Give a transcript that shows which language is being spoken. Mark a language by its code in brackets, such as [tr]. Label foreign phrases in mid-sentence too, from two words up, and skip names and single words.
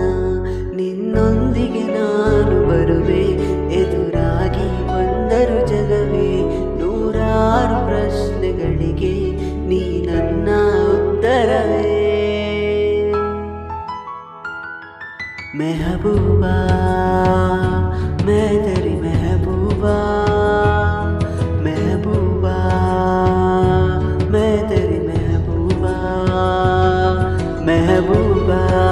[kn] ನಿನ್ನೊಂದಿಗೆ ನಾನು ಬರುವೆ, ಎದುರಾಗಿ ಬಂದರು ಜಗವೇ ನೂರಾರು ಪ್ರಶ್ನೆಗಳಿಗೆ ನೀ ನನ್ನ ಉತ್ತರವೇ. [hi] ಮೆಹಬೂಬಾ मैं तेरी महबूबा, महबूबा मैं तेरी महबूबा, महबूबा